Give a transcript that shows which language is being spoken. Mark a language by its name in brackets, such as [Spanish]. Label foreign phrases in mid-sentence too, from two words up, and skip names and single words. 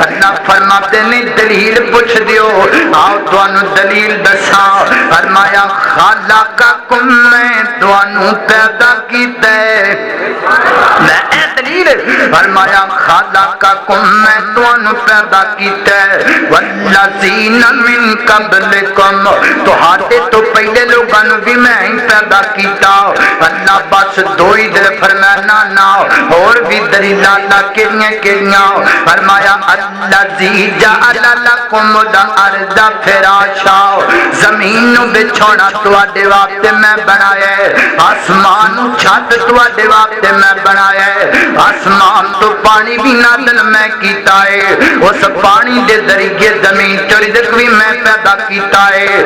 [Punjabi] اللہ فرماندے نے دلیل پچھدے او، آؤ تہانوں دلیل دساں. فرمایا خلقکم، میں تہانوں پیدا کیتا ہے، میں اے دلیل. فرمایا خلقکم، میں تہانوں پیدا کیتا ہے, [Arabic] والذين من قبلكم, [Punjabi] تہاڈے تو پہلے لوکاں نوں بھی میں ہی پیدا کیتا. اللہ بس دو ہی دے فرمانا نا، اور بھی دلیلاں اللہ کیہڑیاں. فرمایا [Arabic] الذي جعل لكم الأرض فراشا, [Punjabi] زمین نوں بچھونا تہاڈے واسطے میں بنایا ہے، آسمان نوں چھت تہاڈے واسطے میں بنایا ہے، آسمان تو پانی بھی نازل میں کیتا ہے، اس پانی دے ذریعے زمین چوں رزق بھی میں پیدا کیتا ہے.